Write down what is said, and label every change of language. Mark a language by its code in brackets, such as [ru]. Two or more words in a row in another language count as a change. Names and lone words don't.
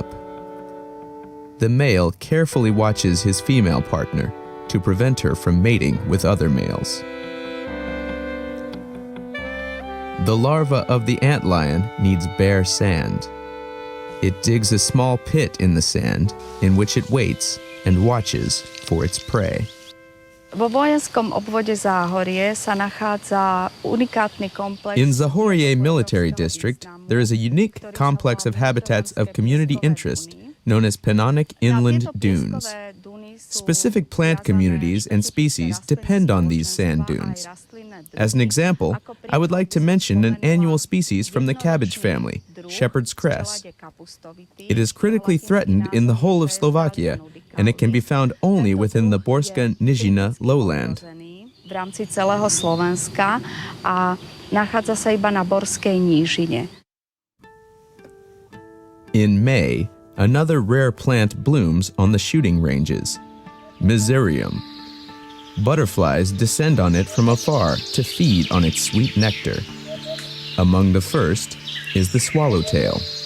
[en] The male carefully watches his female partner to prevent her from mating with other males. The larva of the antlion needs bare sand. It digs a small pit in the sand in which it waits and watches for its prey. [sk] Vo vojenskom obvode Záhorie sa nachádza unikátny komplex. [en] In Záhorie Military District, there is a unique complex of habitats of community interest known as Pennonic Inland Dunes. Specific plant communities and species depend on these sand dunes. As an example, I would like to mention an annual species from the cabbage family, shepherd's cress. It is critically threatened in the whole of Slovakia, and it can be found only within the Borská Nížina lowland. [sk] V rámci celého Slovenska a nachádza sa iba na Borskej nížine. [en] In May, another rare plant blooms on the shooting ranges, Miserium. Butterflies descend on it from afar to feed on its sweet nectar. Among the first is the swallowtail.